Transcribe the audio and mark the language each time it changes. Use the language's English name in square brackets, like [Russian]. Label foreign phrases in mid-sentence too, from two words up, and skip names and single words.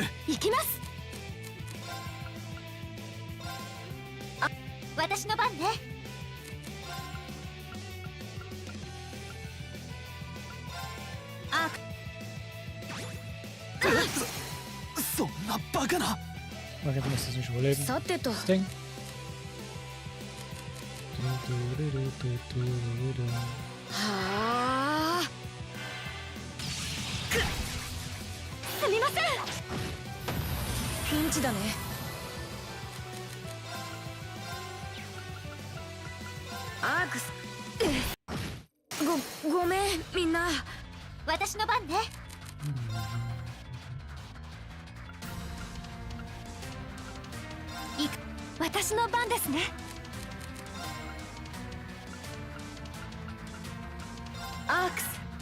[Japanese] 行きます。あ、私の番ね。あ、そんなバカな。 [German] Okay, du musst das nicht überleben. Das Ding. Ha. [Japanese] すみません。ピンチだね。アークス。ごめんみんな。私の番ね。私の番ですね。アークス。